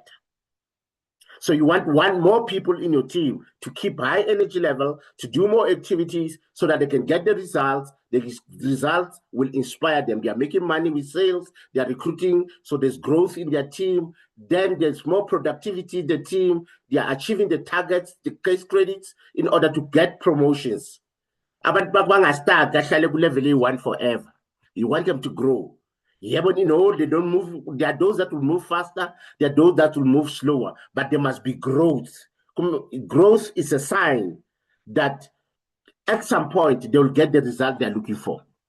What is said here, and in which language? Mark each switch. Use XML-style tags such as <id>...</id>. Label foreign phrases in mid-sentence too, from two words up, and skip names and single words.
<en>So you want more people in your team to keep high energy level, to do more activities so that they can get the results. The results will inspire them. They are making money with sales. They are recruiting. So there's growth in their team. Then there's more productivity in the team. They are achieving the targets, the case credits in order to get promotions.</en> <zu>Abantu bangastart kahlale ku level A1 forever.</zu> <en>You want them to grow. Yeah, but they don't move. There are those that will move faster. There are those that will move slower. But there must be growth. Growth is a sign that at some point they will get the result they're looking for.</en>